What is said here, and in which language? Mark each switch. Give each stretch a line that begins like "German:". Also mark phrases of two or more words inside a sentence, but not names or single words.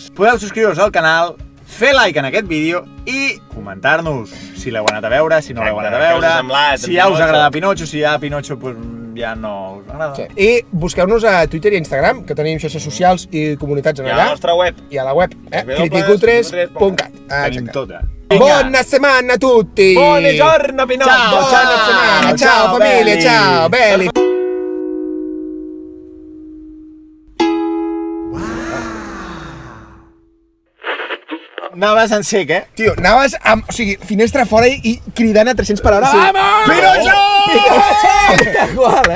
Catalan: podeu subscriure-vos al canal, fer like en aquest vídeo i comentar-nos si l'heu anat a veure, si no l'heu anat a Exacte, què veure, us ha semblat, si ja us Pinocho? agrada Pinocho, si ja Pinocho pues, ja no us agrada. Sí. I busqueu-nos a Twitter i Instagram, que tenim xarxes socials i comunitats en I a allà. la nostra web. I a la web, www.criticutres.cat. Tenim tota.
Italian: Buona setmana a tutti! Buongiorno, Pinocchio! Ciao, Buona setmana! Ciao famiglia, belli. ciao, belli!
Catalan: Anaves en sec, Tio, anaves amb, o sigui, finestra fora i cridant a 300 per hora. Sí. Vamos! Pinocho! Tal qual,